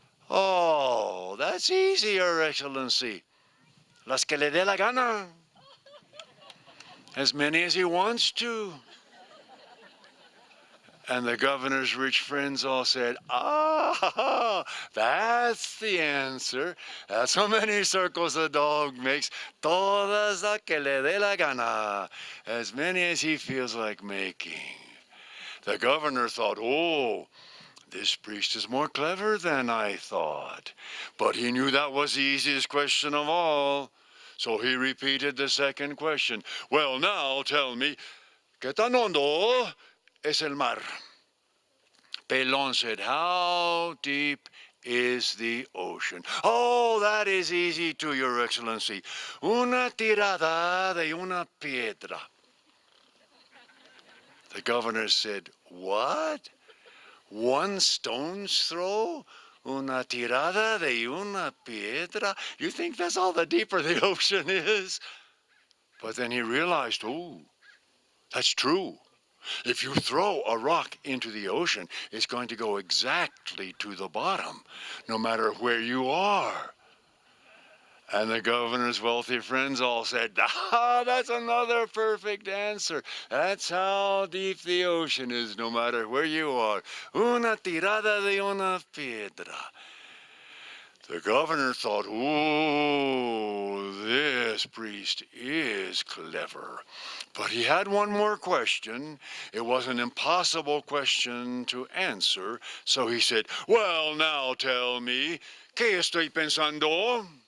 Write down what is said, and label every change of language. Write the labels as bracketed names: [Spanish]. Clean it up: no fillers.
[English] Oh, that's easy, Your Excellency. [Spanish] Las que le dé la gana. [English] As many as he wants to. And the governor's rich friends all said, ah, that's the answer. That's how many circles a dog makes. [Spanish] Todas las que le dé la gana. [English] As many as he feels like making. The governor thought, oh, this priest is more clever than I thought. But he knew that was the easiest question of all. So he repeated the second question. Well, now tell me, [Spanish] ¿qué tan hondo es el mar? [English] Pelon said, how deep is the ocean? Oh, that is easy too, Your Excellency. [Spanish] Una tirada de una piedra. [English] The governor said, what? One stone's throw? [Spanish] Una tirada de una piedra? [English] You think that's all the deeper the ocean is? But then he realized, oh, that's true. If you throw a rock into the ocean, it's going to go exactly to the bottom, no matter where you are. And the governor's wealthy friends all said, ah, that's another perfect answer. That's how deep the ocean is, no matter where you are. [Spanish] Una tirada de una piedra. [English] The governor thought, oh, this priest is clever. But he had one more question. It was an impossible question to answer. So he said, well, now tell me, [Spanish] ¿qué estoy pensando?